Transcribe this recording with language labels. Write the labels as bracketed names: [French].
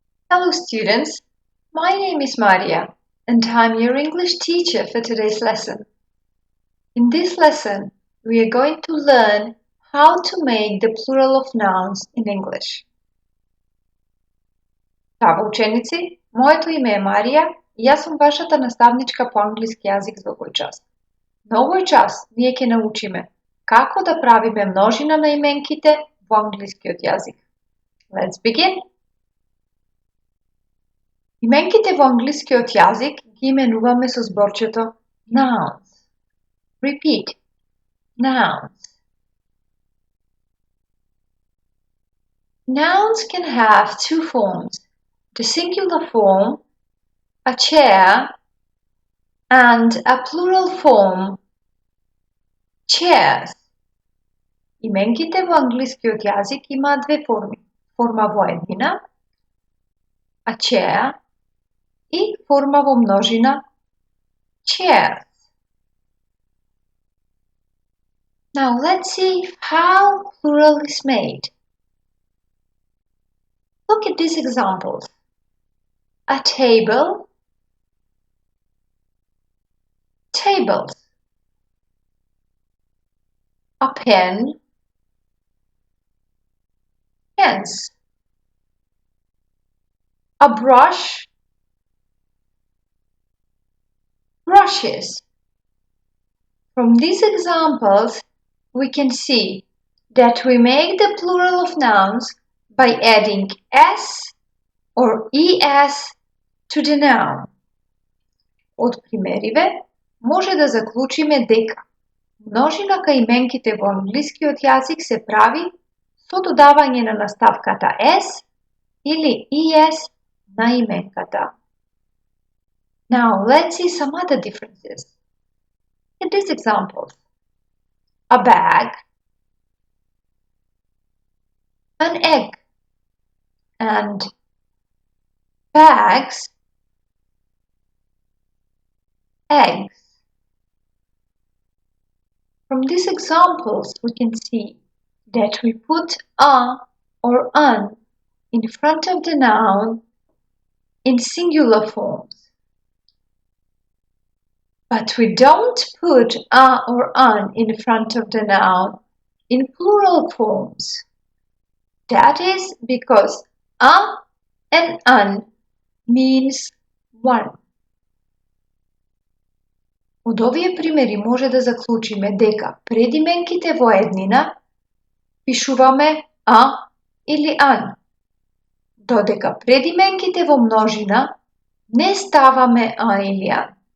[English] Hello students, my name is Maria and I'm your English teacher for today's lesson. In this lesson, we are going to learn how to make the plural of nouns in English. [Macedonian] Zdravo učenici, moето име е Марија и јас сум вашата наставничка по англиски јазик за овој час. На овој час ние ќе научиме како да правиме множина на именките во англискиот јазик. [English] Let's begin! [Macedonian] Именките во англискиот јазик ги именуваме со зборчето nouns. [English] Repeat. Nouns. Nouns can have two forms, the singular form, a chair, and a plural form, chairs. [Macedonian] Именките во англискиот јазик имаат две форми, форма во еднина, a chair, и форма во множина, chairs. [English] Now let's see how plural is made. Look at these examples. A table, tables. A pen, pens. A brush, brushes. From these examples, we can see that we make the plural of nouns by adding s or es to the noun. [Macedonian] Од примериве, може да заклучиме дека множина кај именките во англискиот јазик се прави со додавање на наставката s или es на именката. [English] Now let's see some other differences. In these examples, a bag, an egg, and bags, eggs. From these examples, we can see that we put a or an in front of the noun in singular forms. But we don't put a or an in front of the noun in plural forms. That is because a and an means one. [Macedonian] Од овие примери може да заклучиме дека пред именките во еднина пишуваме a или an, додека пред именките во множина не ставаме a или an.